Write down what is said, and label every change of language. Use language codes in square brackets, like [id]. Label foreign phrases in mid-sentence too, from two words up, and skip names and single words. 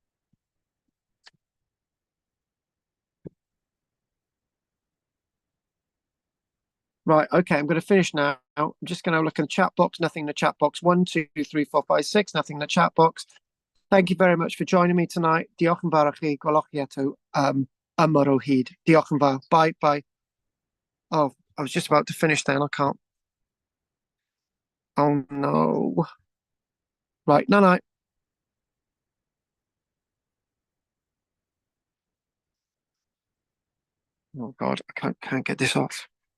[en] Right, okay, I'm going to finish now. I'm just going to look in the chat box. Nothing in the chat box. 1, 2, 3, 4, 5, 6. Nothing in the chat box. Thank you very much for joining me tonight. [cy] Diolch yn fawr i chi. Gwelwch chi eto ymor o hyd. Diolch yn fawr. [en] Bye, bye. Oh, I was just about to finish then. I can't. Oh, no. Right, no. Oh, God, I can't get this off.